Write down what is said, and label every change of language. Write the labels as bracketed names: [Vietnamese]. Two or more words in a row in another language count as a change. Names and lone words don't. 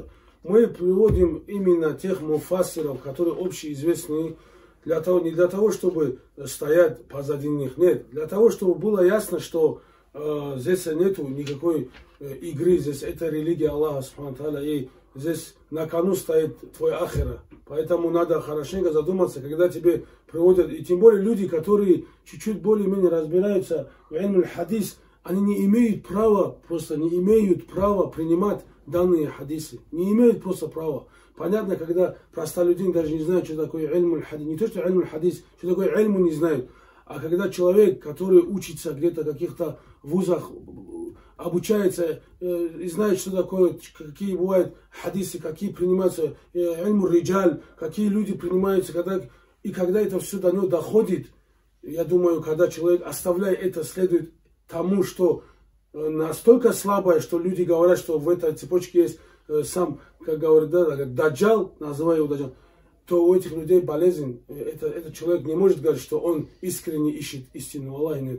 [Russian] Мы приводим именно тех муфассиров, которые общеизвестны, не для того, чтобы стоять позади них, нет, для того, чтобы было ясно, что здесь нету никакой игры, здесь это религия Аллаха, субхану, и здесь на кону стоит твой ахира. Поэтому надо хорошенько задуматься, когда тебе приводят, и тем более люди, которые чуть-чуть более-менее разбираются в [Arabic] علم الحديث, [Russian] они не имеют права, просто не имеют права принимать данные хадисы. Не имеют просто права. Понятно, когда простолюдин даже не знает, что такое [Arabic] علم الحديث, [Russian] не то, что [Arabic] علم الحديث, [Russian] что такое ильму не знает, а когда человек, который учится где-то в каких-то вузах, обучается и знает, что такое, какие бывают хадисы, какие принимаются [Arabic] علم الرجال, [Russian] какие люди принимаются, когда это все до него доходит, я думаю, когда человек, оставляя это, следует тому, что настолько слабое, что люди говорят, что в этой цепочке есть сам, как говорят, даджал, называю его даджал, то у этих людей болезнь, этот человек не может говорить, что он искренне ищет истину, Аллаха нет.